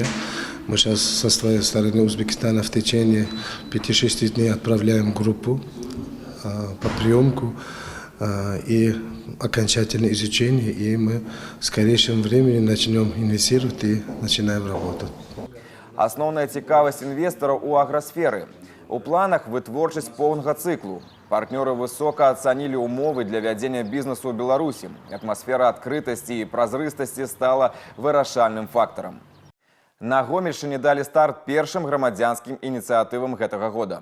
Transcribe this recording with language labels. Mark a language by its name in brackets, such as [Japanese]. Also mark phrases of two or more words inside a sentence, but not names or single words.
[Russian] Мы сейчас со своей стороны Узбекистана в течение 5-6 дней отправляем группу по приемку и окончательное изучение. И мы в скорейшем времени начнем инвестировать и начинаем работать. [Belarusian] Основная цікавасць інвестараў у аграсферы. У планах вытворчасць поўнага цыклу. Партнёры высока ацанілі ўмовы для вядзення бізнесу ў Беларусі. Атмасфера адкрытасці і празрыстасці стала вырашальным фактарам. На Гомельшчыне далі старт першым грамадзянскім ініцыятывам гэтага года.